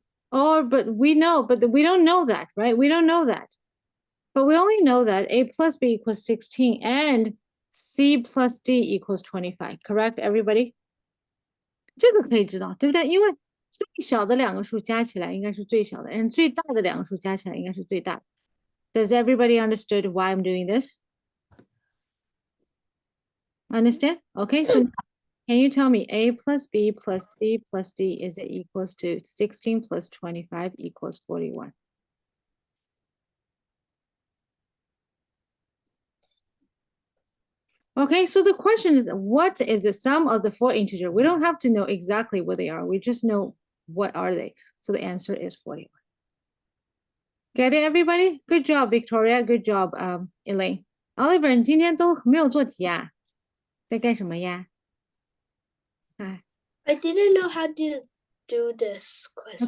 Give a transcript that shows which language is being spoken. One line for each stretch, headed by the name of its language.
English: Or, but we don't know that, right? We don't know that. But we only know that A plus B equals 16 and C plus D equals 25, correct, everybody?
Chinese: 这个可以知道，对不对？因为最小的两个数加起来应该是最小的，然后最大的两个数加起来应该是最大的。
English: Does everybody understood why I'm doing this? Understand? Okay, so can you tell me A plus B plus C plus D is it equals to 16 plus 25 equals 41? Okay, so the question is, what is the sum of the four integers? We don't have to know exactly what they are. We just know what are they. So the answer is 41. Get it, everybody? Good job, Victoria. Good job, Elaine.
Chinese: Oliver, 你今天都没有做题啊？在干什么呀？哎
English: I didn't know how to do this question.